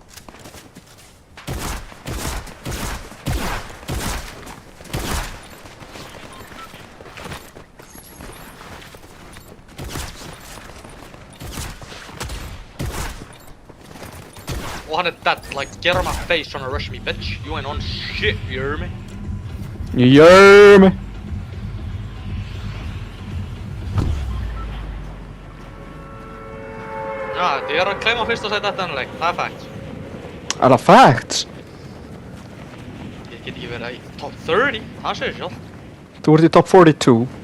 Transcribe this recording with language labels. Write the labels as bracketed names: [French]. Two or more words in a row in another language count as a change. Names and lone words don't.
[English] Og hann er dead, like, get on my face trying to rush me, bitch. You ain't on shit, you hear me? You hear me? [Icelandic] Já, þið er að claima fyrsta sæti eftir þennan leik, það er fact. Er það facts? Ég get ekki verið í top 30, það segir sjálf. Þú ert í top 42.